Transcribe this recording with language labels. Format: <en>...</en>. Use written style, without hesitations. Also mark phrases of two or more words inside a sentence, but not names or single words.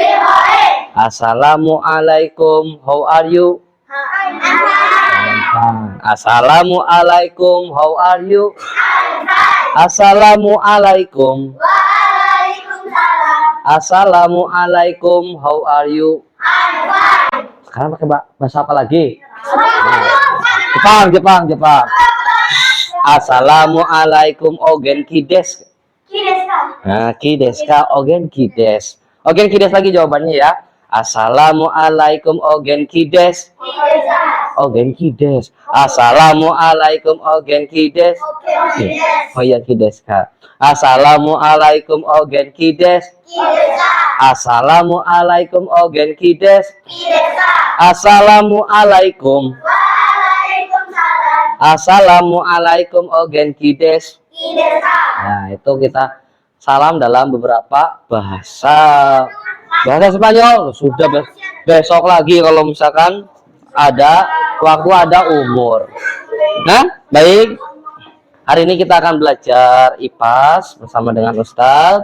<en>Assalamualaikum, how are you? Assalamualaikum, how are you? Assalamualaikum. Assalamualaikum, how are you?</en> <id>Sekarang pakai bahasa apa lagi? Jepang. Assalamualaikum,</id> <ja>お元気です. 気ですか、お元気です. お元気です</ja> <id>lagi jawabannya ya. Assalamualaikum,</id> <ja>お元気です. お元気です. Assalamualaikum, お元気です.</ja> <id>Oh iya,</id> <ja>気ですか. Assalamualaikum, お元気です. Assalamualaikum, お元気です. Assalamualaikum. Assalamualaikum, お元気です.</ja> <id>Nah, itu kita salam dalam beberapa bahasa Spanyol. Sudah besok lagi kalau misalkan ada waktu, ada umur. Nah, baik. Hari ini kita akan belajar IPAS bersama dengan Ustadz.</id>